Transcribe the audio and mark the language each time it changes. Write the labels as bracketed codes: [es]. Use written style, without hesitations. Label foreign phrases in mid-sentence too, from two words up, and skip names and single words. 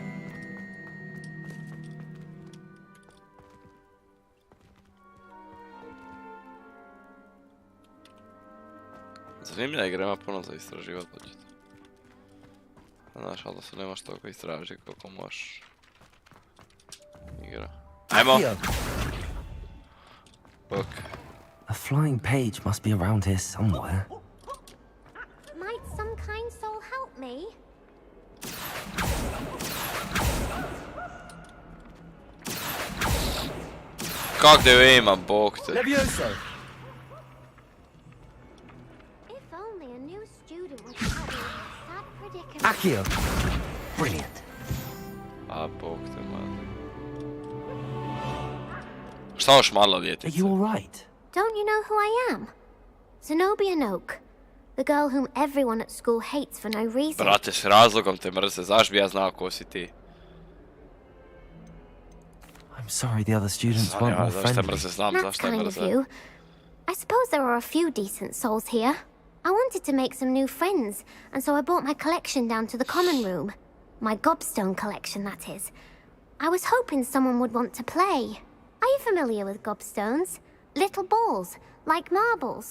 [hr] Zanimljiva igra, ima puno za istraživati, očito. Znaš, ali da se nemaš toliko istraži koliko možeš. Igra. Ajmo! Akio! Ok. [en] A flying page must be around here somewhere. Might some kind soul help me? [hr] kak da ju imam, bog te. Levioso! [en] If only a new student would help me in this sad predicament. Accio! Brilliant. [hr] A, bog te, man. Šta još malo [en] Are [hr] djetice? [en] you alright? Don't you know who I am? Zenobia Noak, the girl whom everyone at school hates for no reason. [hr] Brate, s razlogom te mrze, zaš bi ja znao ko si ti? [en] I'm sorry the other students weren't more [hr] Zašto te [en] friendly. [hr] mrze, znam [en] That's [hr] zašto te [en] kind of [hr] mrze. [en] you. I suppose there are a few decent souls here. I wanted to make some new friends, and so I brought my collection down to the common room. My gobstone collection, that is. I was hoping someone would want to play. Are you familiar with gobstones? Little balls, like marbles.